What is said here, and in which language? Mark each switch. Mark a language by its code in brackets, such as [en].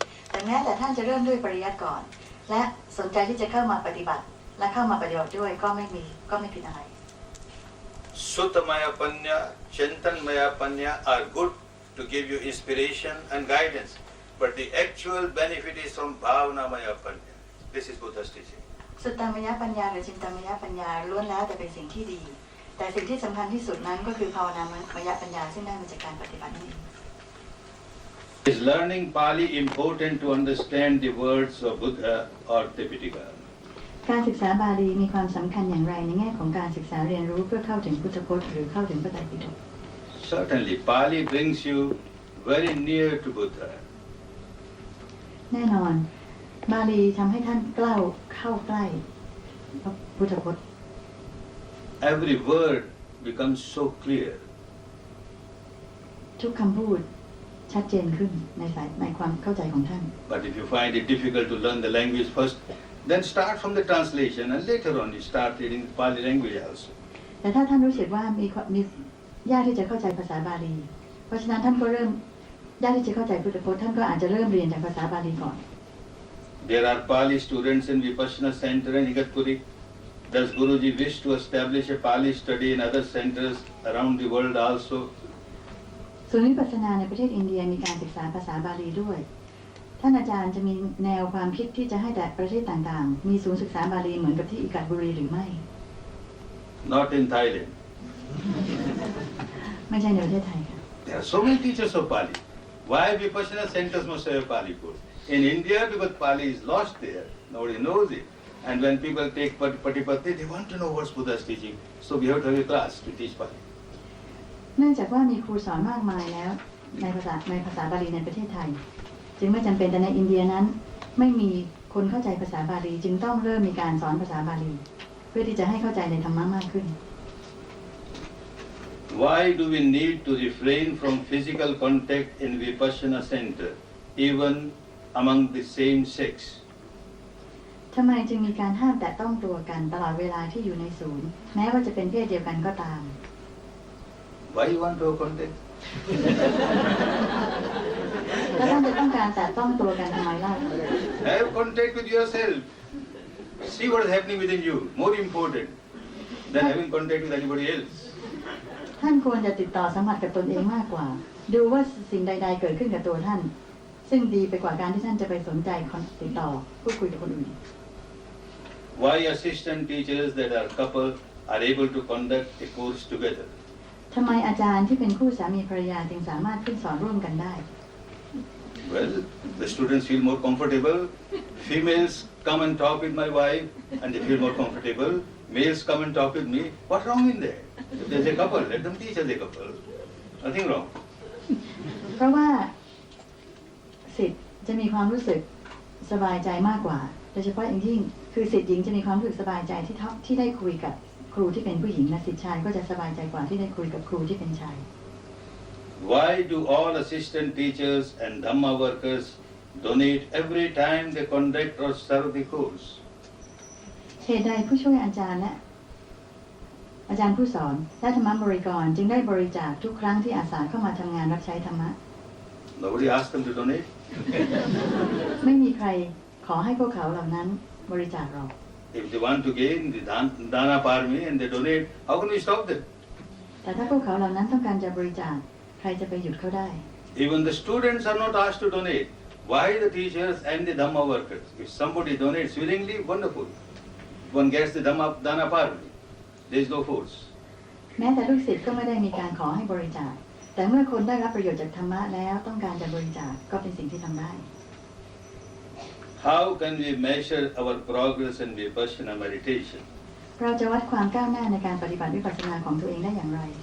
[th] แต่แม้แต่ท่านจะเริ่มด้วยปริยัติก่อนและสนใจที่จะเข้ามาปฏิบัติและเข้ามาปฏิบัติด้วยก็ไม่ผิดอะไร [en] Suttamaya Panya, Chintanmaya Panya are good to give you inspiration and guidance, but the actual benefit is from Bhavanamaya Panya. This is Buddha's teaching. [th] สุตตมยปัญญาหรือจินตมยปัญญาล้วนแล้วแต่เป็นสิ่งที่ดีแต่สิ่งที่สำคัญที่สุดนั้นก็คือภาวนามยปัญญาซึ่งได้มาจากการปฏิบัตินั่นเอง [en] Is learning Pali important to understand the words of Buddha or Tipitaka? [th] การศึกษาบาลีมีความสำคัญอย่างไรในแง่ของการศึกษาเรียนรู้เพื่อเข้าถึงพุทธพจน์หรือเข้าถึงพระไตรปิฎก [en] Certainly, Pali brings you very near to Buddha. [th] แน่นอนบาลีทำให้ท่านเข้าใกล้พระพุทธพจน์ [en] Every word becomes so clear. [th] ทุกคำพูดชัดเจนขึ้นในความเข้าใจของท่าน [en] But if you find it difficult to learn the language first, then start from the translation and later on you start reading the Pali language also. [th] แต่ถ้าท่านรู้สึกว่ามียากที่จะเข้าใจภาษาบาลีเพราะฉะนั้นท่านก็เริ่มยากที่จะเข้าใจพุทธพจน์ท่านก็อาจจะเริ่มเรียนจากภาษาบาลีก่อน [en] There are Pali students in Vipassana Center in Igatpuri. Does Guruji wish to establish a Pali study in other centers around the world also? [th] ศูนย์วิปัสสนาในประเทศอินเดียมีการศึกษาภาษาบาลีด้วยท่านอาจารย์จะมีแนวความคิดที่จะให้แต่ประเทศต่างๆมีศูนย์ศึกษาบาลีเหมือนกับที่อิกัตบุรีหรือไม่ [en] Not in Thailand. [th] ไม่ใช่ในประเทศไทยค่ะ [en] There are so many teachers of Pali. Why Vipassana centers must have a Pali course? In India, because Pali is lost there, nobody knows it. And when people take Patipatti, they want to know what's Buddha's teaching. So we have to have a class to teach Pali. [th] เนื่องจากว่ามีครูสอนมากมายแล้วในภาษาบาลีในประเทศไทยจึงไม่จำเป็นแต่ในอินเดียนั้นไม่มีคนเข้าใจภาษาบาลีจึงต้องเริ่มมีการสอนภาษาบาลีเพื่อที่จะให้เข้าใจในธรรมะมากขึ้น [en] Why do we need to refrain from physical contact in Vipassana center, even among the same sex? [th] ทำไมจึงมีการห้ามแตะต้องตัวกันตลอดเวลาที่อยู่ในศูนย์แม้ว่าจะเป็นเพศเดียวกันก็ตาม [en] Why you want to have contact? [th] แล้วท่านจะต้องการแตะต้องตัวกันทำไมล่ะ [en] Have contact with yourself. See what is happening within you. More important than having contact with anybody else. [th] ท่านควรจะติดต่อสัมผัสกับตนเองมากกว่าดูว่าสิ่งใดๆเกิดขึ้นกับตัวท่าน ซึ่งดีไปกว่าการที่ท่านจะไปสนใจติดต่อพูดคุยกับคนอื่น [en] Why assistant teachers that are couple are able to conduct a course together? [th] ทำไมอาจารย์ที่เป็นคู่สามีภรรยาจึงสามารถขึ้นสอนร่วมกันได้ [en] Well, the students feel more comfortable. Females come and talk with my wife and they feel more comfortable. Males come and talk with me. What's wrong in there? If there's a couple, let them teach as a couple. Nothing wrong. [th] เพราะว่าศิษย์จะมีความรู้สึกสบายใจมากกว่าโดยเฉพาะอย่างยิ่งคือศิษย์หญิงจะมีความรู้สึกสบายใจที่ได้คุยกับครูที่เป็นผู้หญิงและศิษย์ชายก็จะสบายใจกว่าที่ได้คุยกับครูที่เป็นชาย [en] Why do all assistant teachers and Dhamma workers donate every time they conduct or serve the course? [th] เหตุใดผู้ช่วยอาจารย์และอาจารย์ผู้สอนและธรรมบริกรจึงได้บริจาคทุกครั้งที่อาสาเข้ามาทำงานรับใช้ธรรมะ [en] Nobody asked them to donate. [th] ไม่มีใครขอให้พวกเขาเหล่านั้นบริจาคหรอก [en] If they want to gain the dana parmi and they donate, how can we stop them? [th] แต่ถ้าพวกเขาเหล่านั้นต้องการจะบริจาคใครจะไปหยุดเขาได้ [en] Even the students are not asked to donate. Why the teachers and the Dhamma workers? If somebody donates willingly, wonderful. One gets the dana parmi. There is no force. [th] แม้แต่ลูกศิษย์ก็ไม่ได้มีการขอให้บริจาคแต่เมื่อคนได้รับประโยชน์จากธรรมะแล้วต้องการจะบริจาคก็เป็นสิ่งที่ทำได้ [en] How can we measure our progress in vipassana meditation? [th] เราจะวัดความก้าวหน้าในการปฏิบัติวิปัสสนาของตัวเองได้อย่างไร